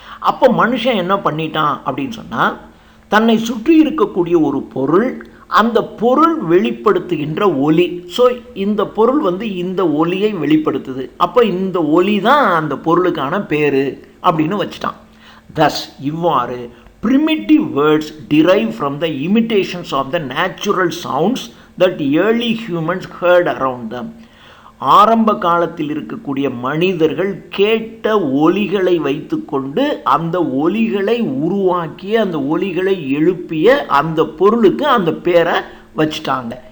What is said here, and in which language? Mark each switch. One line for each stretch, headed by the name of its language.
Tamil: அப்போ மனுஷன் என்ன பண்ணிட்டான் அப்படின்னு சொன்னால், தன்னை சுற்றி இருக்கக்கூடிய ஒரு பொருள், அந்த பொருள் வெளிப்படுத்துகின்ற ஒலி. ஸோ இந்த பொருள் இந்த ஒலியை வெளிப்படுத்துது. அப்போ இந்த ஒலி தான் அந்த பொருளுக்கான பேர் அப்படின்னு வச்சுட்டான்.
English: thus
Tamil: இவ்வாறு
English: primitive words derive from the imitations of the natural sounds that early humans heard around them.
Tamil: ஆரம்ப காலத்தில் இருக்கக்கூடிய மனிதர்கள் கேட்ட ஒலிகளை வைத்துக்கொண்டு அந்த ஒலிகளை உருவாக்கிய, அந்த ஒலிகளை எழுப்பிய அந்த பொருளுக்கு அந்த பேரை வச்சுட்டாங்க.